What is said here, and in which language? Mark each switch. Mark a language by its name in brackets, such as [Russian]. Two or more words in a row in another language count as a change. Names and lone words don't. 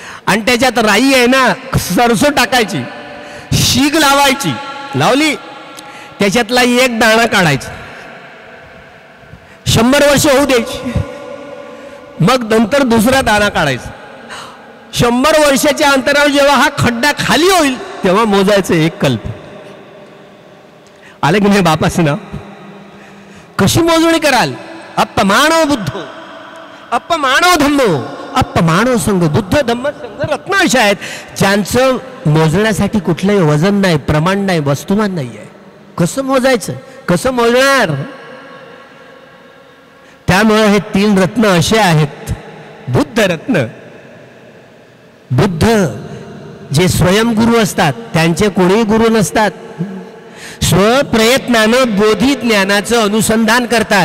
[Marathi] आणि त्याच्यात राई आहे ना, सरसो टाकायची, शीग लावायची, लावली त्याच्यातला एक दाणा काढायचा, 100 वर्ष होऊ द्यायची, मग नंतर दुसरा दाणा काढायचा. 100 वर्षाच्या अंतरावर जेव्हा हा खड्डा खाली होईल तेव्हा मोजायचं एक कल्प. आलं की नाही बापाचं नाव? कशी मोजणी कराल? [Pali] अपमानो बुद्धो, अपमानो धम्मो, अपमानो संघ. [Marathi] बुद्ध धम्म संघ रत्न अशा आहेत ज्यांचं मोजण्यासाठी कुठलंही वजन नाही, प्रमाण नाही, वस्तुमान नाही आहे. कसं मोजायचं, कसं मोजणार? त्यामुळे हे 3 रत्न असे आहेत. बुद्ध रत्न, बुद्ध जे स्वयंगुरु असतात त्यांचे कोणी गुरु नसतात, स्वप्रयत्नानं बोधी ज्ञानाचं अनुसंधान करतात.